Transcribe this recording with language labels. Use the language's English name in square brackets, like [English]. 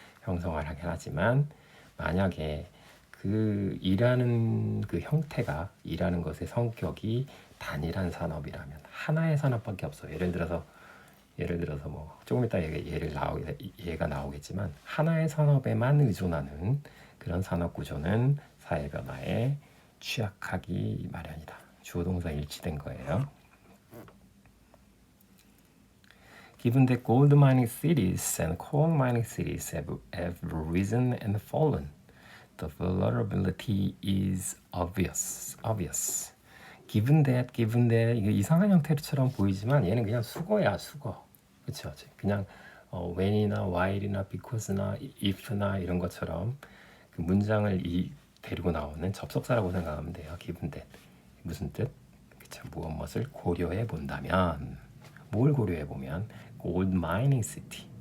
[Korean] 형성하긴 하지만 만약에 그 일하는 그 형태가 일하는 것의 성격이 단일한 산업이라면 하나의 산업밖에 없어요. 예를 들어서 뭐 조금 이따 얘가 나오겠지만 하나의 산업에만 의존하는 그런 산업 구조는 사회 변화에 취약하기 마련이다. 주어 동사 일치된 거예요. [English] Given that gold mining cities and coal mining cities have risen and fallen, the vulnerability is obvious. Given that [Korean] 이게 이상한 형태처럼 보이지만 얘는 그냥 수거야, 수거. 그렇죠? 그냥 when이나 while이나 because나 if나 이런 것처럼 그 문장을 데리고 나오는 접속사라고 생각하면 돼요. [English] given that [Korean] 무슨 뜻? 그렇죠? 무엇을 고려해 본다면, 뭘 고려해 보면 [English] gold mining city.